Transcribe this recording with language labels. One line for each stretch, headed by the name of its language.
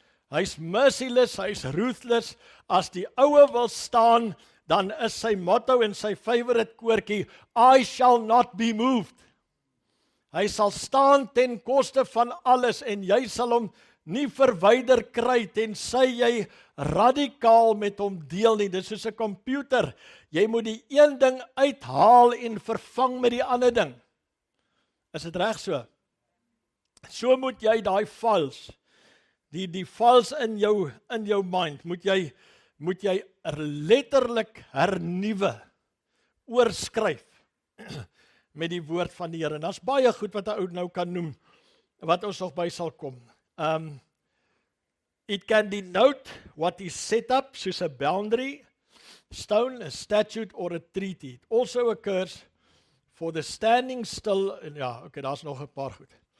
Afrikaans: Hy's merciless, hy's ruthless, as die oue wil staan, dan is sy motto en sy favorite koortjie,
English: I shall not be moved.
Afrikaans: Hy sal staan ten koste van alles en jy sal hom nie verwyder kry tensy jy radikaal met hom deel nie. Dis soos 'n komputer. Jy moet die een ding uithaal en vervang met die ander ding. Is dit reg so? So moet jy daai files, die files in jou mind, moet jy letterlik hernuwe, oorskryf met die woord van die Here. En daar's baie goed wat 'n ou nou kan noem, wat ons nog by sal kom.
English: It can denote what is set up, soos a boundary, stone, a statute or a treaty. It also occurs for the standing still,
Afrikaans: en ja, okay, daar's nog 'n paar goed.